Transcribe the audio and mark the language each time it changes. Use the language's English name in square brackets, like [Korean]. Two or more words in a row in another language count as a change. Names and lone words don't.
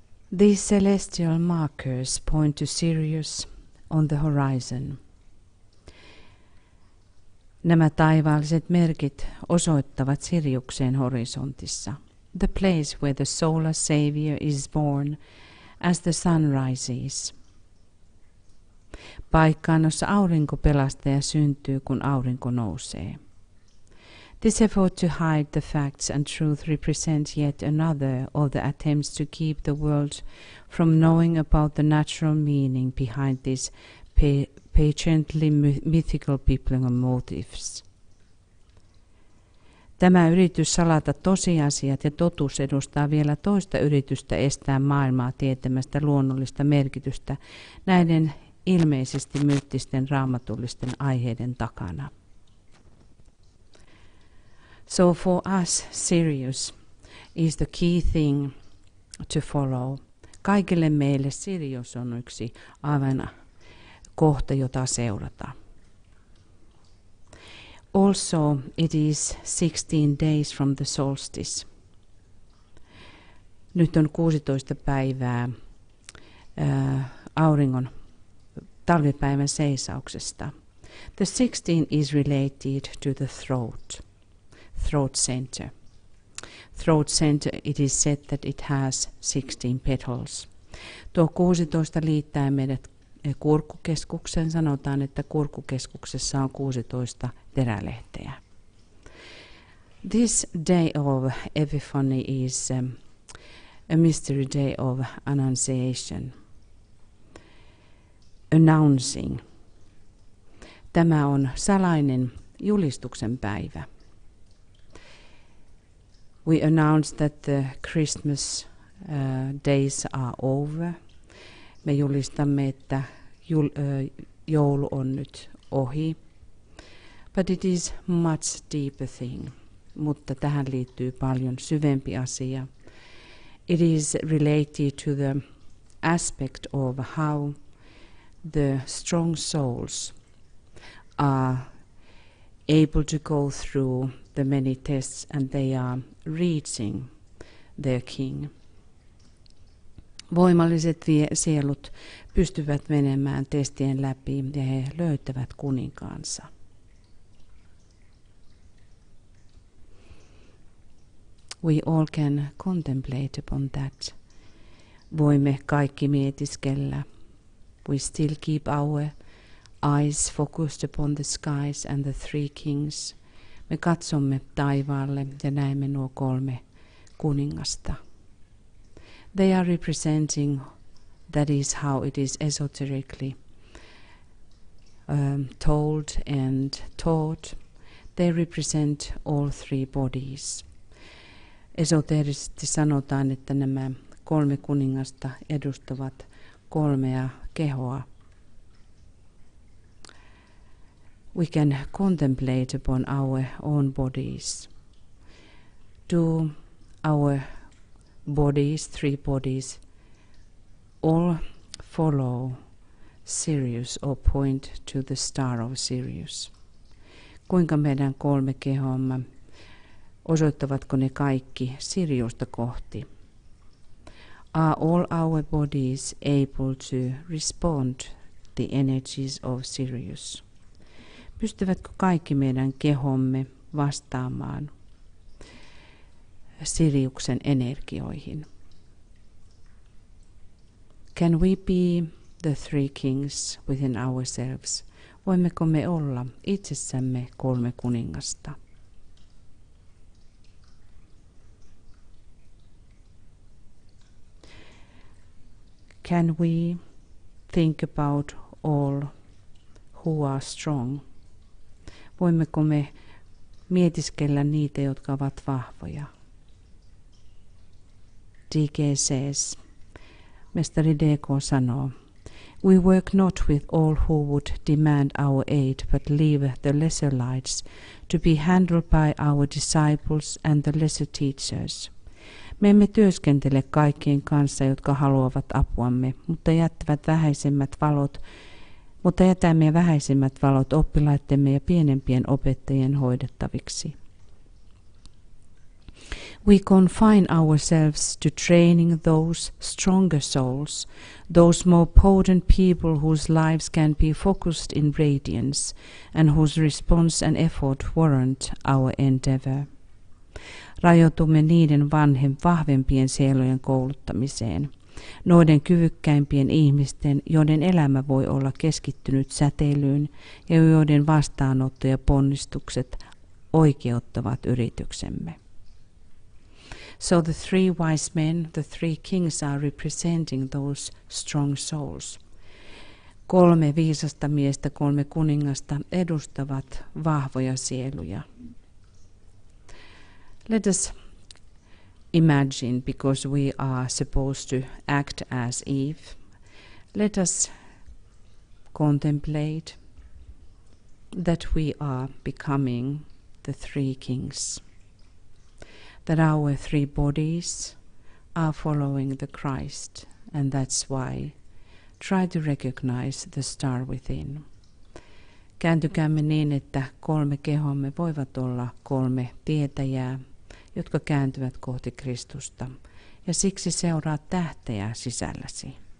[English] These celestial markers point to Sirius on the horizon. [Finnish] Nämä taivaalliset merkit osoittavat Siriuksen horisontissa. [English] The place where the solar savior is born as the sun rises. [Finnish] Paikkaan, jossa aurinkopelastaja syntyy, kun aurinko nousee. [English] This effort to hide the facts and truth represents yet another of the attempts to keep the world from knowing about the natural meaning behind these patiently mythical biblical motives. [Finnish] Tämä yritys salata tosiasiat ja totuus edustaa vielä toista yritystä estää maailmaa tietämästä luonnollista merkitystä näiden ilmeisesti myyttisten raamatullisten aiheiden takana. [English] So for us, Sirius is the key thing to follow. [Finnish] Kaikille meille Sirius on yksi aivan kohta, jota seurata. [English] Also, it is 16 days from the solstice. [Finnish] Nyt on 16 päivää auringon talvipäivän seisauksesta. [English] The 16 is related to the throat center. Throat center, it is said that it has 16 petals. [Finnish] Tuo 16 liittää meidät kurkkukeskukseen. Sanotaan, että kurkkukeskuksessa on 16 terälehteä. [English] This day of Epiphany is a mystery day of annunciation. Announcing. [Finnish] Tämä on salainen julistuksen päivä. [English] We announce that the Christmas days are over. [Finnish] Me julistamme, että joulu on nyt ohi. [English] But it is much deeper thing. [Finnish] Mutta tähän liittyy paljon syvempi asia. [English] It is related to the aspect of how the strong souls are able to go through the many tests and they are reaching their king. [Finnish] Voimalliset sielut pystyvät menemään testien läpi ja he löytävät kuninkaansa. [English] We all can contemplate upon that. [Finnish] Voimme kaikki mietiskellä. [English] We still keep our eyes focused upon the skies and the three kings. [Finnish] Me katsomme taivaalle ja näemme nuo 3 kuningasta. [English] They are representing, that is how it is esoterically told and taught. They represent all 3 bodies. [Finnish] Esoterisesti sanotaan, että nämä 3 kuningasta edustavat 3 kehoa. [English] We can contemplate upon our own bodies. Do our bodies, 3 bodies, all follow Sirius or point to the star of Sirius? [Finnish] Kuinka meidän 3 kehoamme, osoittavatko ne kaikki Siriusta kohti? [English] Are all our bodies able to respond the energies of Sirius? [Finnish] Pystyvätkö kaikki meidän kehomme vastaamaan Siriuksen energioihin? [English] Can we be the 3 kings within ourselves? [Finnish] Voimmeko me olla itsessämme 3 kuningasta? [English] Can we think about all who are strong? [Finnish] Voimmeko me mietiskellä niitä, jotka ovat vahvoja? DK says, mestari DK sanoo, [English] we work not with all who would demand our aid, but leave the lesser lights to be handled by our disciples and the lesser teachers. [Finnish] Me emme työskentele kaikkien kanssa, jotka haluavat apuamme, mutta jätämme vähäisemmät valot oppilaittemme ja pienempien opettajien hoidettaviksi. [English] We confine ourselves to training those stronger souls, those more potent people whose lives can be focused in radiance and whose response and effort warrant our endeavor. [Finnish] Rajoitumme niiden vahvempien sielujen kouluttamiseen, noiden kyvykkäimpien ihmisten, joiden elämä voi olla keskittynyt säteilyyn ja joiden vastaanotto ja ponnistukset oikeuttavat yrityksemme. [English] So the three wise men, the three kings are representing those strong souls. [Finnish] 3 viisasta miestä, 3 kuningasta edustavat vahvoja sieluja. [English] Let us imagine, because we are supposed to act as Eve, let us contemplate that we are becoming the 3 kings, that our 3 bodies are following the Christ, and that's why try to recognize the star within. [Finnish] Kääntykäämme niin, että 3 kehomme voivat olla 3 tietäjää, jotka kääntyvät kohti Kristusta, ja siksi seuraa tähteä sisälläsi.